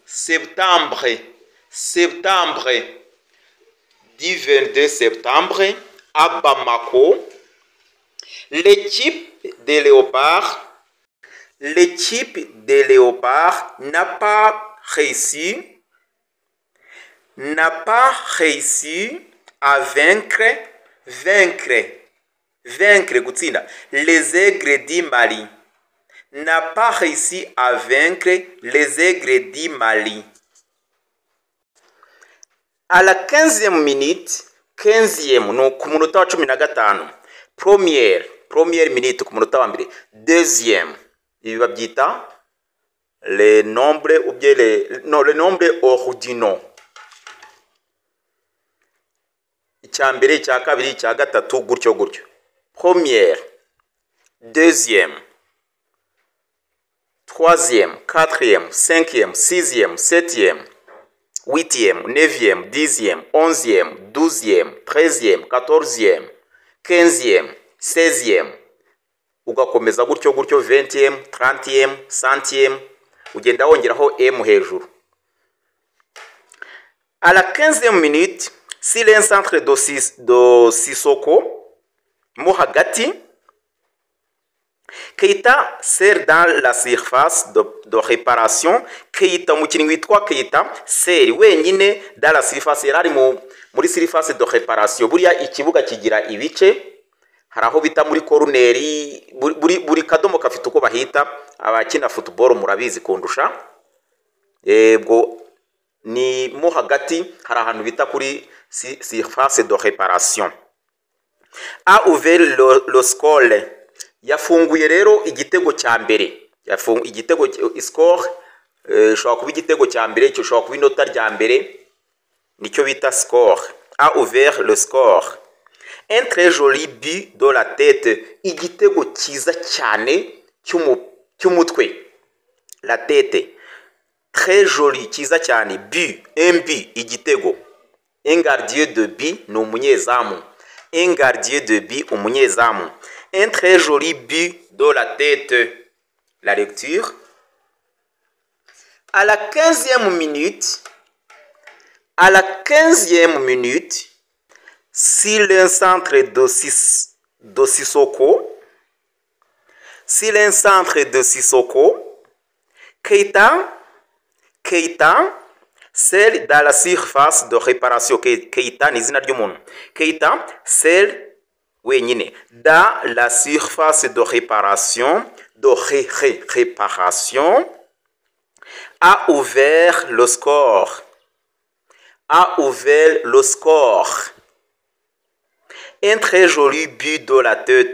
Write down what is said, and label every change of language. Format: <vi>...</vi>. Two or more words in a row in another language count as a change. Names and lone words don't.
<fr>du 22 septembre, à Bamako, l'équipe des Léopards n'a pas réussi à vaincre gutsinda les aigres du Mali. N'a pas réussi à vaincre les aigres du Mali. À la 15e minute, 15e,</fr> <rw>no ku munota wa 15,</rw> <fr>première minute</fr> <rw>ku munota wa mbere,</rw> <fr>deuxième,</fr> <rw>ibi babyita</rw> <fr>le nombre ou bien le nombre ordinaux.</fr> <rw>Icya mbere, icya kabiri, icya gatatu, gutyo gutyo.</rw> <fr>Première, deuxième, troisième, quatrième, cinquième, sixième, septième, huitième, neuvième, dixième, onzième, douzième, treizième, quatorzième, quinzième, seizième,</fr> <rw>ugakomeza gutyo gutyo,</rw> <fr>vingtième, trentième, centième,</fr> <rw>ugenda wongeraho m hejuru.</rw> <fr>À la 15e minute, si le centre de Sissoko Mohagati, Keita sert dans la surface de réparation.</fr> <rw>Keita umukinnyi witwa Keita seri wenyine</rw> <fr>dans la surface,</fr> <rw>yari muri</rw> <fr>surface de réparation.</fr> <rw>Buriya ikibuga kigira ibice, hari aho bita muri corneri, buri kadomo kafite uko bahita, abakina football murabizi kundusha. Bwo ni mo hagati, hari ahantu bita kuri</rw> <fr>surface de réparation. A ouvert le score.</fr> <rw>Yafunguye rero igitego cya mbere. Igitego score shobora kuba igitego cya mbere, cyo shobora kuba inota rya mbere, nicyo bita score.</rw> <fr>A ouvert le score. Un très joli but de la tête.</fr> <rw>Igitego cyiza cyane cy'umutwe.</rw> <fr>La tête. Très joli,</fr> <rw>cyiza cyane.</rw> <fr>But, un but, igitego. Un gardien de but</fr> <rw>ni umunyezamu.</rw> <fr>Un gardien de but, umunyezamu. Un très joli but de la tête. La lecture. À la 15e minute, sur le centre de Sissoko, Keita, celle dans la surface de réparation.</fr> <rw>Keita ni izina ry'umuntu. Keita,</rw> <fr>celle wenyine dans la surface de réparation, a ouvert le score. Un très joli but de la tête.</fr>